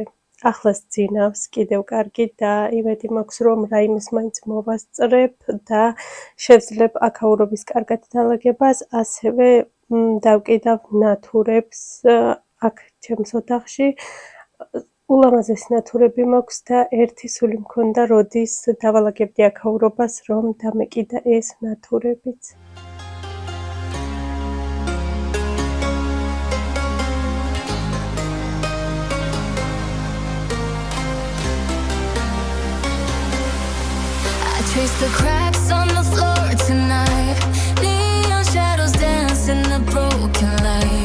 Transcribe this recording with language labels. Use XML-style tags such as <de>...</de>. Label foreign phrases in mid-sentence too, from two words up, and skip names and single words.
<ka>ახლაც ძინავს კიდევ კარგი და იმედი მაქვს რომ რაიმეს მაინც მოვასწრებ და შევძლებ აქაურობის კარგად დალაგებას, ასევე დავკიდავ ნათურებს აქ ჩემს ოთახში. ულამაზესი ნათურები მაქვს და ერთი სული მქონდა, როდის დავალაგებდი აქაურობას, რომ დამეკიდა ეს ნათურებიც.</ka> <en>Trace the cracks on the floor tonight. Neon shadows dance in the broken light.</en>